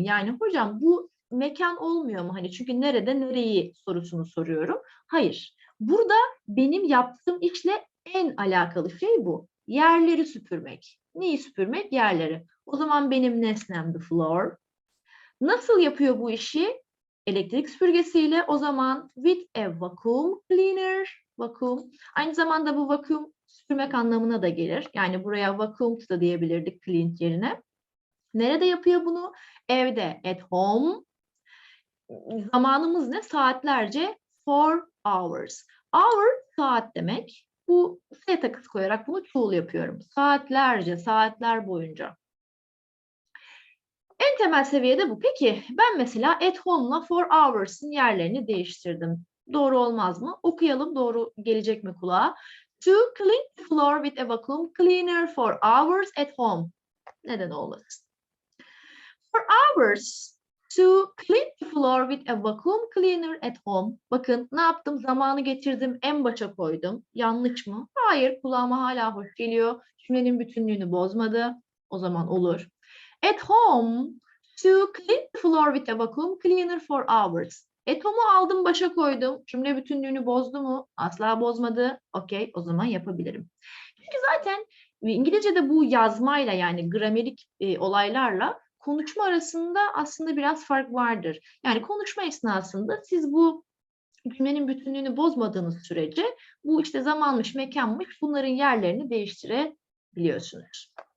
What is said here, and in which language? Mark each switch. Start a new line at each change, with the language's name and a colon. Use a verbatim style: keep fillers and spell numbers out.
Turkish: Yani hocam bu mekan olmuyor mu? Hani çünkü nerede nereyi sorusunu soruyorum. Hayır. Burada benim yaptığım işle en alakalı şey bu. Yerleri süpürmek. Neyi süpürmek? Yerleri. O zaman benim nesnem
English: the floor.
Turkish: Nasıl yapıyor bu işi? Elektrik süpürgesiyle. O zaman
English: with a vacuum cleaner.
Turkish: Vakum. Aynı zamanda bu vakum süpürmek anlamına da gelir. Yani buraya vacuum da diyebilirdik clean yerine. Nerede yapıyor bunu? Evde.
English: At home.
Turkish: Zamanımız ne? Saatlerce.
English: Four hours. Hour
Turkish: saat demek. Bu S takısı koyarak bunu çoğul yapıyorum. Saatlerce, saatler boyunca. En temel seviyede bu. Peki ben mesela
English: at home'la for hours'ın
Turkish: yerlerini değiştirdim. Doğru olmaz mı? Okuyalım, doğru gelecek mi kulağa?
English: To clean the floor with a vacuum cleaner for hours at home.
Turkish: Neden olmasın?
English: For hours to clean the floor with a vacuum cleaner at home.
Turkish: Bakın ne yaptım? Zamanı getirdim, en başa koydum. Yanlış mı? Hayır, kulağıma hala hoş geliyor. Cümlenin bütünlüğünü bozmadı. O zaman olur.
English: At home to clean the floor with a vacuum cleaner for hours.
Turkish: At home'u aldım, başa koydum. Cümle bütünlüğünü bozdu mu? Asla bozmadı. Okey, o zaman yapabilirim. Çünkü zaten İngilizce'de bu yazmayla, yani gramerik e, olaylarla konuşma arasında aslında biraz fark vardır. Yani konuşma esnasında siz bu cümlenin bütünlüğünü bozmadığınız sürece bu işte zamanmış, mekanmış, bunların yerlerini değiştirebiliyorsunuz.